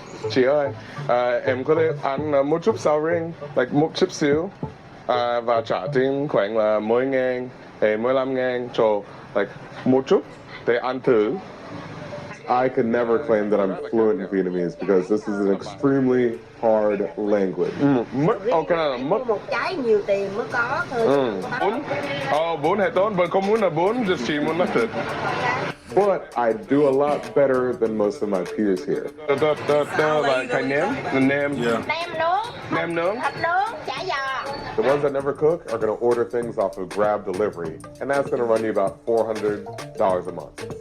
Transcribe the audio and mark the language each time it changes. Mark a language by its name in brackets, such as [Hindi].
[Vietnamese] Chị ơi, em có thể ăn một chút sầu riêng, like một chút xíu, và trả tiền khoảng là 10.000, 15.000 cho like một chút để ăn thử. [English] I could never claim that I'm fluent in Vietnamese because this is an extremely hard language. [Vietnamese] Okay, mất một trái nhiều tiền mới có thôi. Bún hay tốn, but không muốn là bún, just chỉ muốn mất thịt. [English] But I do a lot better than most of my peers here. [Vietnamese] Like nêm. [English] Yeah. [Vietnamese] Nem nướng. Thịt nướng, chả giò. [English] The ones that never cook are going to order things off of Grab Delivery, and that's going to run you about $400 a month.